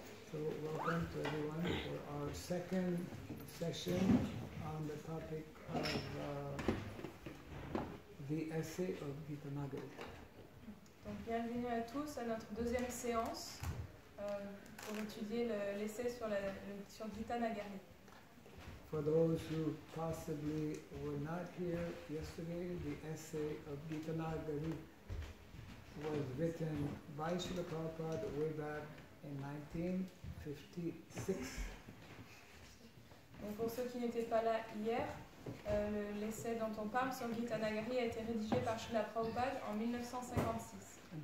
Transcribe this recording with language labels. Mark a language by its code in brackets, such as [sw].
[en] So welcome to everyone for our second session on the topic of the essay of Gita Nagari. [fr] Donc bienvenue à tous à notre deuxième séance pour étudier l'essai sur Gita Nagari. [en] For those who possibly were not here yesterday, the essay of Gita Nagari was written by Srila Prabhupada way back in 1956. [fr] Donc pour ceux qui n'étaient pas là hier, l'essai dont on parle sur Gita Nagari a été rédigé par Srila Prabhupada en 1956.